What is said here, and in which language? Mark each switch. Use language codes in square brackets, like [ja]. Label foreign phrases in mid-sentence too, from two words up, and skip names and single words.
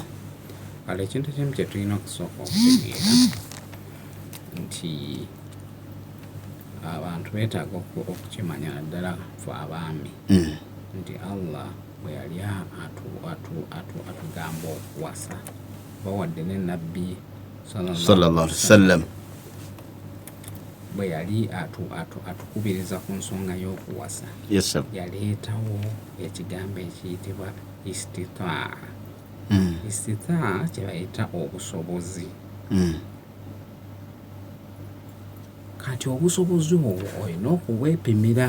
[lg] Kale ekintu ekimu kye tulina okusooka okutegeera nti abantu beetaaga okukimanya naddala ffe abaami nti Allah bwe yali atugamba okuwasa bawadde ne Nabbi [ar] صلى الله عليه وسلم [lg] bwe yali atukubiriza ku nsonga y'okuwasa. [en] Yes sir. [lg] Yaleetawo ekigambo ekiyitibwa istitaa. Istitaa kye bayita obusobozi. Kati obusobozi obwo olina okubwepimira.